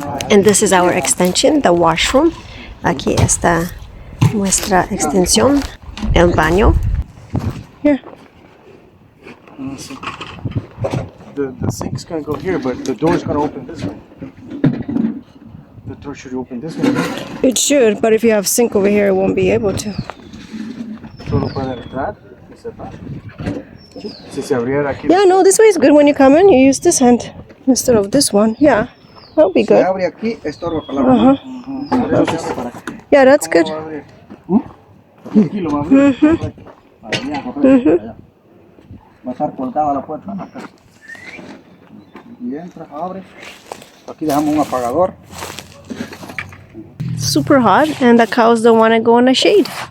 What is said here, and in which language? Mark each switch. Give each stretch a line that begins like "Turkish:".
English: And this is our extension, the washroom.
Spanish: Aquí está nuestra extensión, el baño.
English: Here. The sink's gonna go here, but the door's gonna open this way. The door should open this way. It should, but if you have sink over here, it won't be able to.
Spanish: Solo puede entrar y cerrar. Si se abriera aquí.
English: Yeah, no, this way is good when you come in. You use this hand instead of this one. Yeah. That'll be
Spanish: Si
English: good.
Spanish: abre aquí, estorba para la mamá.
English: Yeah, that's good.
Spanish: Aquí lo va a abrir. Para allá, para allá. Va a estar colgada la puerta. Acá. Y entra, abre. Aquí dejamos un apagador.
English: Super hot, and the cows don't want to go in the shade.